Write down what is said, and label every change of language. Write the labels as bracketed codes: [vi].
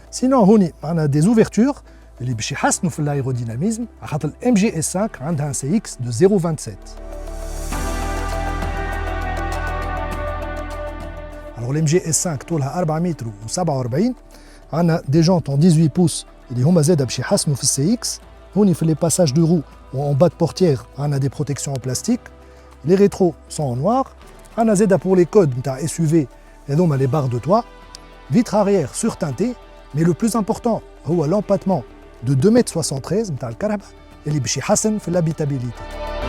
[fr] Sinon, on a des ouvertures qui font l'aérodynamisme. Le MG S5 a un CX de 0,27. Alors le MG S5 [ar] طولها 4 متر و47. [fr] On a des jantes en 18 pouces. [ar] اللي هما زاده باش يحسنوا في السي اكس. هوني في [fr] لي باساج دو رو و en bas de portière on a des protections en plastique. Les rétros sont en noir. On a [ar] زاده [fr] pour les codes [ar] نتاع [fr] SUV [ar] هذوما [fr] les barres de toit. Vitre arrière surteintée, mais le plus important [ar] هو [fr] l'empattement de 2,73 m [ar] نتاع الكهرباء اللي باش يحسن في [fr] l'habitabilité.